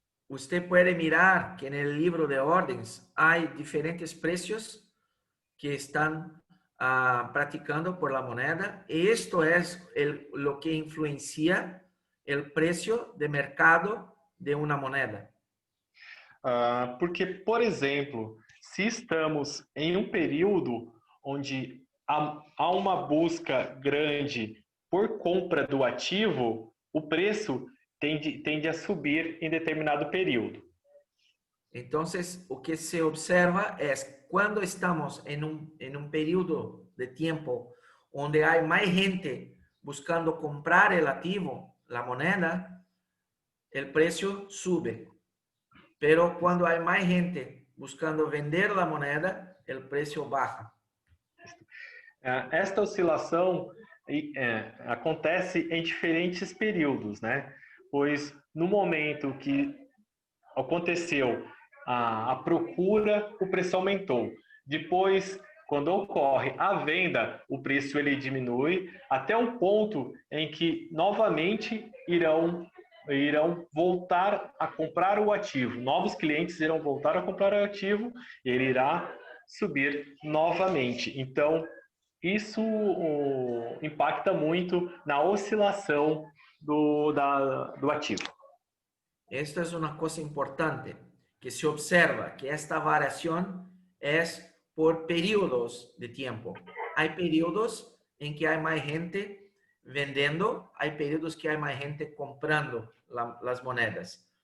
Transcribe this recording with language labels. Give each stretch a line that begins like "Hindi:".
Spanish: Usted puede mirar que en el libro de órdenes hay diferentes precios que están practicando por la moneda. Y esto es lo que influencia el precio de mercado de una moneda.
Portuguese: Porque, por exemplo, se estamos em um período onde há uma busca grande por compra do ativo, o preço tende a subir em determinado período.
Spanish: Entonces, o que se observa es cuando estamos en un periodo de tiempo donde hay más gente buscando comprar el activo, la moneda, el precio sube. Pero cuando hay más gente buscando vender a moneda,
Portuguese: o preço
Spanish: baja.
Portuguese: Esta oscilação acontece em diferentes períodos, né? Pois no momento que aconteceu a procura, o preço aumentou. Depois, quando ocorre a venda, o preço ele diminui até o ponto em que novamente irão voltar a comprar o ativo. Novos clientes irão voltar a comprar o ativo e ele irá subir novamente. Então, isso impacta muito na oscilação do ativo.
Spanish: Esto es una cosa importante, que se observa que esta variación es por periodos de tiempo. Hay periodos en que hay más gente vendiendo, hay periodos que hay más gente comprando las monedas.